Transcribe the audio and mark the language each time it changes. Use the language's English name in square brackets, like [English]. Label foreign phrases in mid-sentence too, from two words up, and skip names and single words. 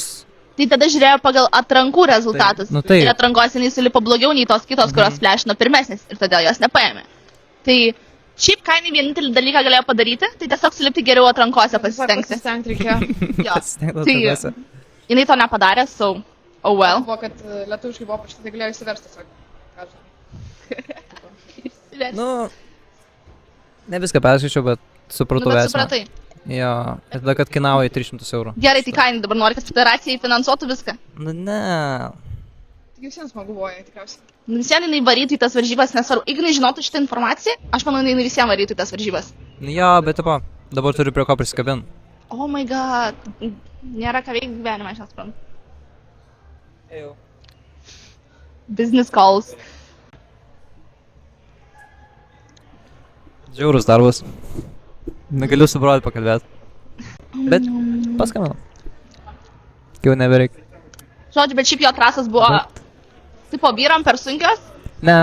[Lithuanian] Tai tada žiūrėjo pagal atrankų rezultatus. Nu tai. Ir atrankos jinai sulipo blogiau nei tos kitos, kurios flashino pirmesnės. Ir todėl jos nepaėmė. Tai šiaip ką jinai vienintelį dalyką galėjo padaryti, tai tiesiog sulipti geriau atrankose pasistengti. Pasistengti reikėjo. Jo. Pasistengti Tai atrankose. jinai to nepadarė, [English] so, oh well. [Lithuanian] Buvo, kad lietuviškai buvo paštai, tai galėjo įsiversti tiesiog. Ką žinai. Nu, ne viską perskaičiau, bet supratau bet esmę. supratai. Jo, ir tada, kad kainavo 300 eurų. Gerai, tai ką jinai dabar nori, kad federacijai finansuotų viską? Nu, ne. Tik visiems smagu buvo, tikriausiai. Visiems jinai varytų į tas varžybas, nesvarbu. Jeigu jinai žinotų šitą informaciją, aš manau, jinai visiems varytų į tas varžybas. Nu, jo, bet tipo, dabar turiu prie ko prisikabinti. [English] Oh my god. [Lithuanian] Nėra ką veikti gyvenime, aš nesuprantu. [English] Business calls. [Lithuanian] Žiaurus darbas. Negaliu su broliu pakalbėti. Bet paskambinau. Jau nebereikia. Žodžiu, bet šiaip jo trasos buvo, tipo, vyram per sunkios, Ne,